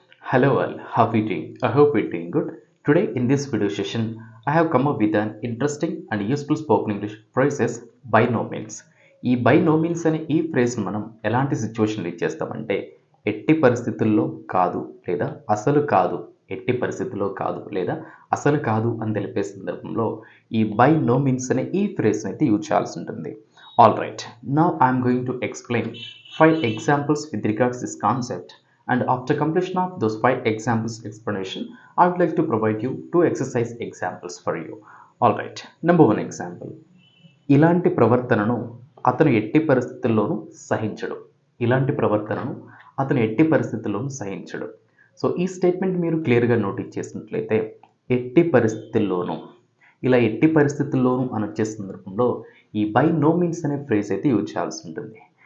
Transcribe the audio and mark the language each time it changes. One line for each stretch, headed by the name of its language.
English: Hello all, how are you doing? I hope you're doing good. Today in this video session, I have come up with an interesting and useful spoken English phrases by no means.
Telugu: ఈ by no means అనే ఈ phrase మనం ఎలాంటి సిచ్యువేషన్లో ఇచ్చేస్తామంటే ఎట్టి పరిస్థితుల్లో కాదు లేదా అసలు కాదు, ఎట్టి పరిస్థితుల్లో కాదు లేదా అసలు కాదు అని తెలిపే సందర్భంలో ఈ బై నో మీన్స్ అనే ఈ ఫ్రేజ్ని అయితే యూజ్ చేయాల్సి ఉంటుంది.
English: All right, now I'm going to explain 5 examples with regards this concept. And after completion of those 5 examples explanation, I would like to provide you 2 exercise examples for you. Alright, number 1 example.
Telugu: ఇలాంటి ప్రవర్తనను అతను ఎట్టి పరిస్థితుల్లోనూ సహించడు. ఇలాంటి ప్రవర్తనను అతను ఎట్టి పరిస్థితుల్లోనూ సహించడు. సో ఈ స్టేట్మెంట్ మీరు క్లియర్గా నోటీస్ చేసినట్లయితే ఎట్టి పరిస్థితుల్లోనూ, ఇలా ఎట్టి పరిస్థితుల్లోనూ అని వచ్చే సందర్భంలో ఈ బై నో మీన్స్ అనే ఫ్రేజ్ అయితే యూజ్ చేయాల్సి ఉంటుంది.